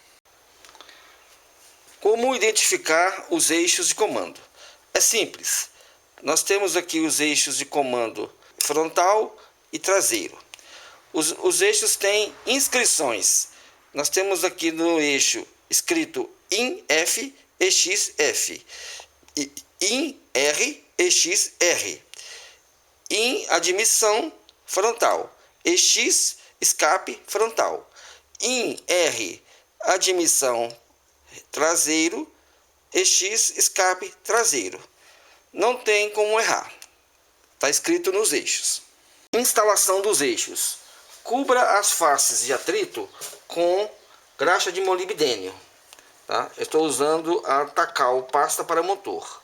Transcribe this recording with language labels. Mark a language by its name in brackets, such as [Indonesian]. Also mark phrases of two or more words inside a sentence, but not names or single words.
[Portuguese] Como identificar os eixos de comando? É simples. Nós temos aqui os eixos de comando frontal e traseiro. Os eixos têm inscrições. Nós temos aqui no eixo escrito IN F EX F, IN R EX R, IN admissão frontal, EX escape frontal, IN R admissão traseiro, EX escape traseiro. Não tem como errar. Está escrito nos eixos. Instalação dos eixos. Cubra as faces de atrito com graxa de molibdênio. Tá? Eu estou usando a Takao pasta para motor.